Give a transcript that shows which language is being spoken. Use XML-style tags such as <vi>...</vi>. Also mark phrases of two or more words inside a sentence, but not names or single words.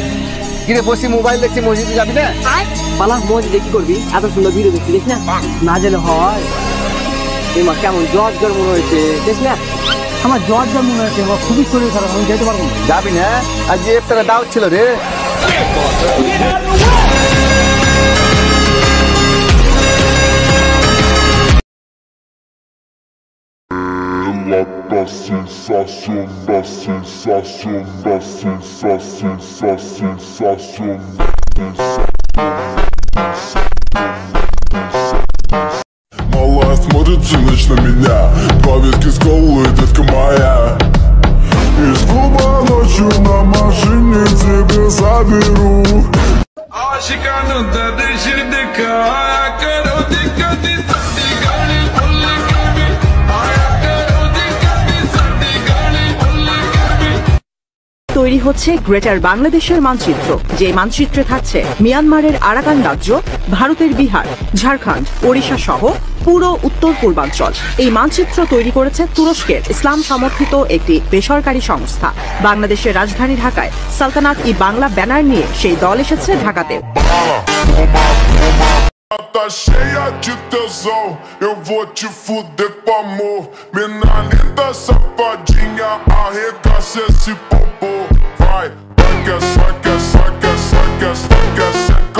<bn>কিরে বসি মোবাইল দেখছি, মসজিদে যাবি না? পালা মসজিদে কি করবি? এত সুন্দর ভিডিও দেখছি, দেখ না গেলে হয়। এমা কেমন জ্বর জ্বর মনে হয়েছে, দেখ না? আমার জ্বর জ্বর মনে হয়েছে, আমার খুবই শরীর খারাপ, আমি যেতে পারবো না। যাবি না? আজ যে একটা দাওয়াত ছিল রে।</bn> <pt>Da sensação, da sensação, da sensação, da sensação,</pt> <ru>Малая смотрит всю ночь на меня, два ветки сколы, детка моя. Из клуба ночью на машине тебе заберу.</ru> <bn>তৈরি হচ্ছে গ্রেটার বাংলাদেশের মানচিত্র, যে মানচিত্রে থাকছে মিয়ানমারের আরাকান রাজ্য, ভারতের বিহার, ঝাড়খণ্ড, ওড়িশা সহ পুরো উত্তর পূর্বাঞ্চল। এই মানচিত্র তৈরি করেছে তুরস্কের ইসলাম সমর্থিত একটি বেসরকারি সংস্থা। বাংলাদেশের রাজধানী ঢাকায় সালতানাত ই বাংলা ব্যানার নিয়ে সেই দল এসেছে ঢাকাতে।</bn> <pt>Tá cheia de tesão, eu vou te fuder com amor. Mina linda, safadinha, arregaça esse popô. Vai, saca, saca, saca, saca, saca, saca.</pt>